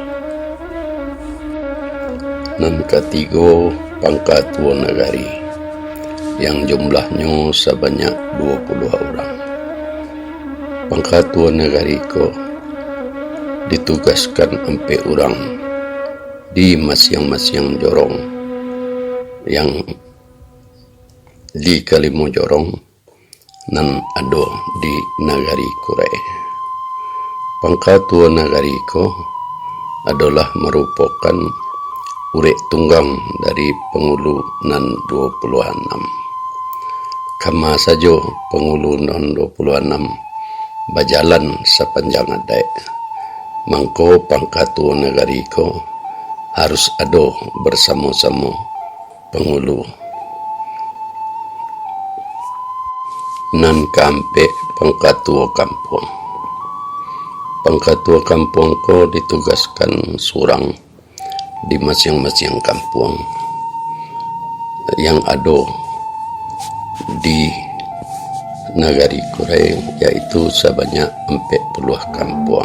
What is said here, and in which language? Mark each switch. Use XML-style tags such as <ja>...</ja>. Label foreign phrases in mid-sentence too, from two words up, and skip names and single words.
<id>Dan ketiga, pangkat tua nagari yang jumlahnya sebanyak 20 orang. Pangkat tua nagari ko ditugaskan 4 orang di masing-masing jorong yang di</id> <min>kalimo jorong nan ada</min> <id>di Nagari Kurai. Pangkat tua nagari ko adalah merupakan</id> <min>urek tunggang</min> <id>dari penghulu nan 26.</id> <min>Kama saja</min> <id>penghulu nan 26 berjalan sepanjang adat, mangko pangkat tua nagari ko harus ada bersama-sama penghulu.</id> <min>Nan kampe pangkat tua kampung.</min> <id>Pangkat tua kampung ko ditugaskan surang di masing-masing kampung yang ada di Nagari Kurai, yaitu sebanyak 40 kampung.</id>